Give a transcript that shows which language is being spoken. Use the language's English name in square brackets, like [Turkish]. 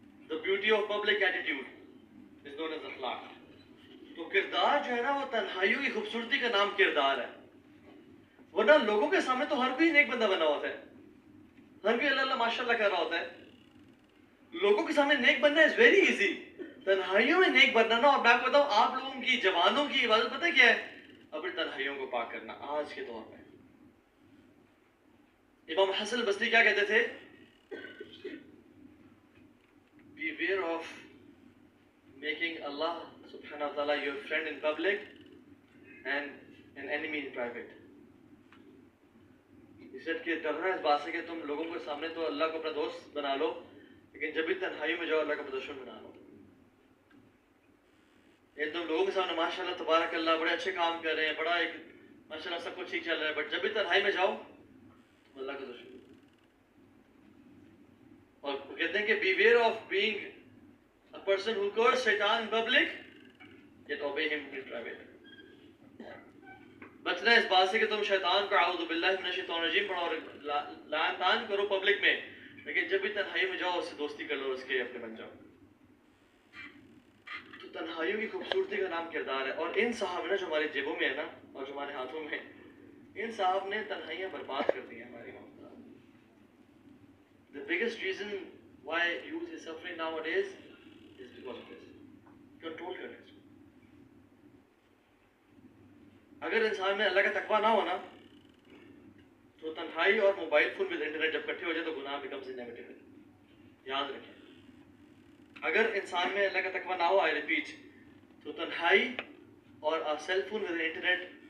[English] The beauty of public attitude is known as अखलाक। [Hindi] तो किरदार जो है ना, वो तन्हाइयों की खूबसूरती का नाम किरदार है। वरना लोगों के सामने तो हर कोई नेक बंदा बना होता है, हर कोई अल्लाह माशाल्लाह कर रहा होता है। लोगों के सामने नेक बनना [English] is very easy, [Hindi] तन्हाइयों में नेक बनना ना। और मैं आपको बताऊं, आप लोगों की जवानों की इबादत पता है क्या है? अपनी तन्हाइयों को पाक करना। आज के दौर में इमाम हसन बसरी क्या कहते थे? [English] Beware of making Allah subhanahu wa ta'ala your friend in public and an enemy in private। [Hindi] इसलिए कि डरना इस बात से कि तुम लोगों के सामने तो अल्लाह को अपना दोस्त बना लो, लेकिन जब भी तन्हाइयों में जाओ अल्लाह का दुश्मन बना लो। ये तुम लोगों के सामने माशाल्लाह तबारक अल्लाह बड़े अच्छे काम कर रहे हैं, बड़ा एक माशाल्लाह सब कुछ ठीक चल रहा है, बट जब भी तन्हाई में जाओ तो अल्लाह का दुश्मन। और कहते हैं कि [English] beware of being a person who curses Shaitan in public yet obey him in private। [Hindi] बचना इस बात से कि तुम शैतान को [Arabic] आऊज़ु बिल्लाहि मिनश शैतानिर रजीम [Hindi] पढ़ो और लान तान करो पब्लिक में, लेकिन जब भी तन्हाई में जाओ उससे दोस्ती कर लो, उसके अपने बन जाओ। तो तन्हाइयों की खूबसूरती का नाम किरदार है। और इन साहब ने जो हमारी जेबों में है ना, और जो हमारे हाथों में, इन साहब ने तन्हाइयां बर्बाद कर दी हैं हमारी। [English] The biggest reason why youth is suffering nowadays is because of this। [Hindi] Control करने से। अगर इंसान में अल्लाह का तकवा ना हो ना, तो तन्हाई और मोबाइल फोन [English] with internet [Hindi] जब इकट्ठे हो जाए तो गुनाह [English] Becomes inevitable. [Hindi] याद रखें, अगर इंसान में अल्लाह का तकवा ना हो, [English] I repeat, [Hindi] तो तन्हाई और सेल फोन [English] with internet